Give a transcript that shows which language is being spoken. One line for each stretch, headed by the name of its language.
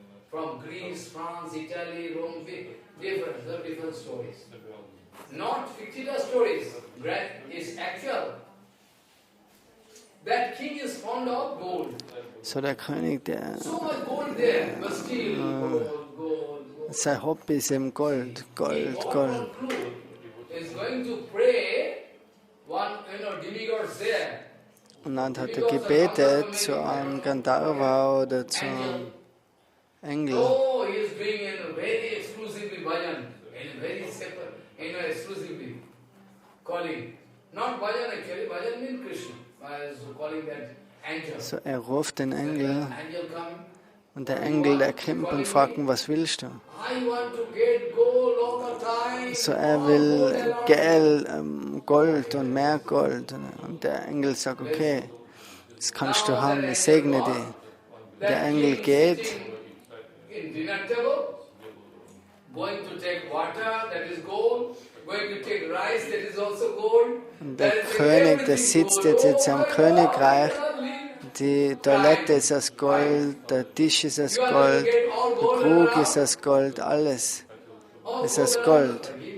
English: From Greece, France, Italy, Rome, different stories. Not fictitious stories. It's actual. That king is fond of gold.
German: So der König, der
English: So much gold there, but still gold.
German: Sein Hobby ist eben Gold, Gold, Gold.
English: Is going to pray one, demigods there.
German: Und dann hat er gebetet zu einem Gandharva oder zu einem Engel.
English: Oh, he is doing a very exclusively bhajan, and very separate, exclusively calling. Not bhajan actually, bhajan means Krishna. So calling that angel.
German: So er ruft den Engel
English: Angel come.
German: und der Engel, der kommt und fragt ihn, was willst du?
English: I want to get gold all the time.
German: So er will Geld, Gold und mehr Gold. Und der Engel sagt, okay, das kannst du haben, ich segne dich. Der Engel geht.
English: In dinner table, going to take water, that is gold, going to take rice, that is also gold.
German: Und der König, der sitzt jetzt am Königreich, die Toilette ist aus Gold, der Tisch ist aus Gold, der Krug ist aus Gold, alles ist aus Gold.